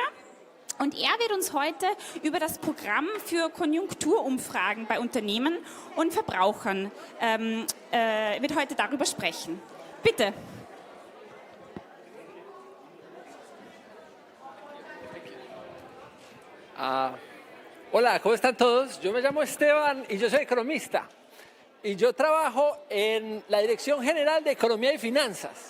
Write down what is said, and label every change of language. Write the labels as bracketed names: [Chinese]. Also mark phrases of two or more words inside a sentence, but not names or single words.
[German] Und er wird uns heute über das Programm für Konjunkturumfragen bei Unternehmen und Verbrauchern wird heute darüber sprechen. Bitte. [Spanish] Hola, ¿cómo están todos? Yo me llamo Esteban y yo soy economista. Y yo trabajo en la Dirección General de Economía y Finanzas.